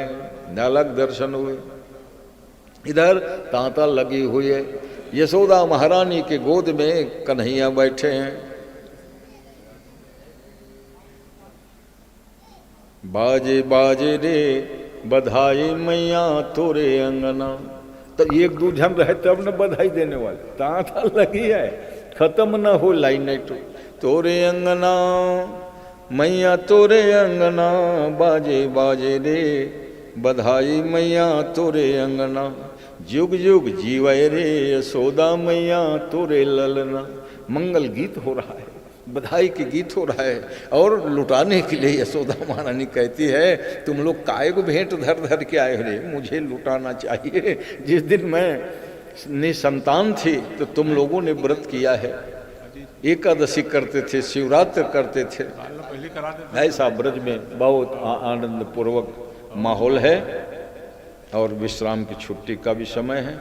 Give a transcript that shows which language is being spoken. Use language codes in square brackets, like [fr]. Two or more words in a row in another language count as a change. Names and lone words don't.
[hi] लालक दर्शन हुए, इधर तांता लगी हुई है, यशोदा महारानी के गोद में कन्हैया बैठे हैं। बाजे बाजे रे बधाई मैया तोरे अंगना, तो 1-2 जन रहे तब न बधाई देने वाले, तांता लगी है, खत्म न हो लाइन तो तोरे अंगना मैया तोरे अंगना, बाजे बाजे रे बधाई मैया तोरे अंगना, जुग जुग जीवय रे यशोदा मैया तोरे ललना। मंगल गीत हो रहा है, बधाई के गीत हो रहा है, और लुटाने के लिए यशोदा महारानी कहती है तुम लोग काय को भेंट धर धर के आए रे, मुझे लुटाना चाहिए। जिस दिन मैं निसंतान थी तो तुम लोगों ने व्रत किया है, एकादशी करते थे, शिवरात्रि करते थे, ऐसा ब्रज में बहुत आनंद पूर्वक माहौल है, और विश्राम की छुट्टी का भी समय है।